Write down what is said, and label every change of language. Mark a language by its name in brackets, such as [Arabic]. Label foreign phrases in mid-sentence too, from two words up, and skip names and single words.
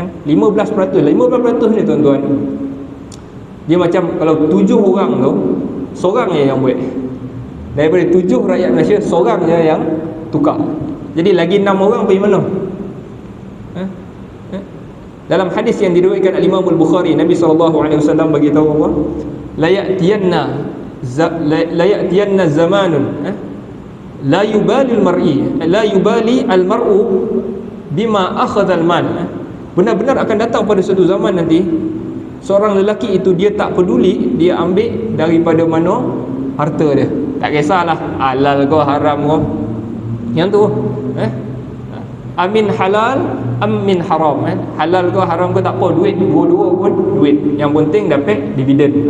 [Malay] 15% ni tuan-tuan, dia macam kalau 7 orang tu, seorang je yang buat. Daripada 7 rakyat Malaysia, seorang je yang tukar. Jadi lagi 6 orang pergi mana? Dalam hadis yang diriwayatkan Imam Al-Bukhari, Nabi SAW bagi tahu apa? [Arabic] لا يأتين زمان لا يبالي المرء بما أخذ المال. [Malay] Benar-benar akan datang pada suatu zaman nanti, seorang lelaki itu dia tak peduli dia ambil daripada mana harta dia. Tak kisahlah halal ke haram ke. Yang tu amin halal amin haram, halal ke haram ke tak apa, duit dua-dua pun duit, yang penting dapat dividen.